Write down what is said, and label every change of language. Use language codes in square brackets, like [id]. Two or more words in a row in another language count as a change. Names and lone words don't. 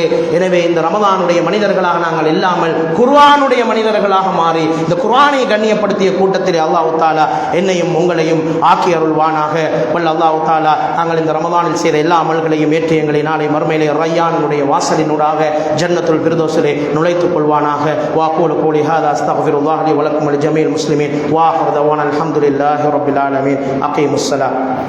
[ta] எனவே இந்த ரமதானுடைய மனிதர்களாக நாங்கள் இல்லாமல் குர்ஆனுடைய மனிதர்களாக மாறி இந்த குர்ஆனை கண்ணியப்படுத்திய கூட்டத்திலே [ar] الله تعالى [ta] என்னையும் உங்களையும் ஆக்கி அருள்வானாக. வல்ல [ar] الله تعالى [ta] நாங்கள் இந்த ரமதானில் செய்த எல்லா அமல்களையும் ஏற்று எங்களை நாளை மறுமையிலே ரய்யானுடைய வாசலினூடாக ஜன்னத்துல் ஃபிர்தௌஸிலே நுழைத்துக் கொள்வானாக. [ar] وأقول قولي هذا أستغفر الله لي ولكم ولجميع المسلمين. وآخر دعوانا الحمد لله رب العالمين. أقيموا الصلاة.